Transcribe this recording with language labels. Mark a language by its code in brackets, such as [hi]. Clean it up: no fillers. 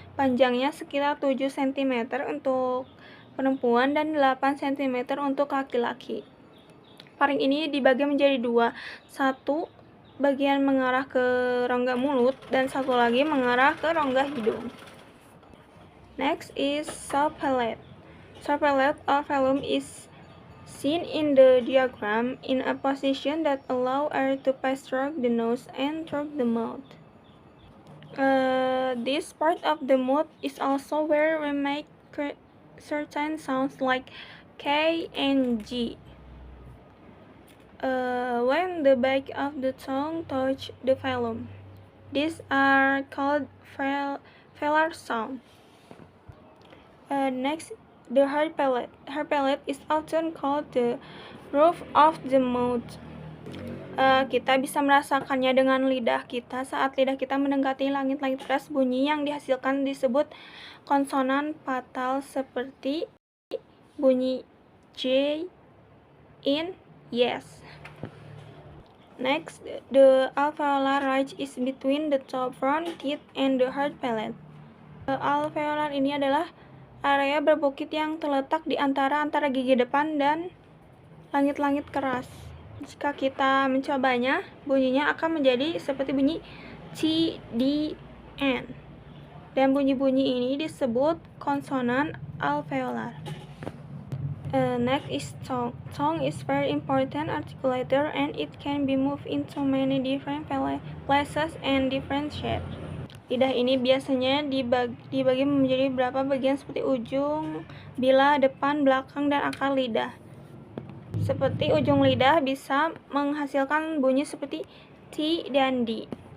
[id] Panjangnya sekitar 7 cm untuk perempuan dan 8 cm untuk laki-laki. Pharynx ini dibagi menjadi dua. Satu bagian mengarah ke rongga mulut dan satu lagi mengarah ke rongga hidung. [en] Next is soft palate. Soft palate or velum is seen in the diagram in a position that allow air to pass through the nose and through the mouth. This part of the mouth is also where we make certain sounds like K and G. When the back of the tongue touch the velum, these are called velar sound. Next, the hard palate. Hard palate is often called the roof of the mouth. [id] Kita bisa merasakannya dengan lidah kita saat lidah kita mendekati langit-langit keras. Bunyi yang dihasilkan disebut konsonan patal seperti bunyi J [en] in yes. Next, the alveolar ridge is between the top front teeth and the hard palate. [id] Alveolar ini adalah area berbukit yang terletak di antara gigi depan dan langit-langit keras. Jika kita mencobanya, bunyinya akan menjadi seperti bunyi C, D, N. Dan bunyi-bunyi ini disebut konsonan alveolar. [en] Next is tongue. Tongue is very important articulator and it can be moved into many different places and different shapes. [id] Lidah ini biasanya dibagi menjadi beberapa bagian seperti ujung, bilah, depan, belakang, dan akar lidah. Seperti ujung lidah bisa menghasilkan bunyi seperti T dan D.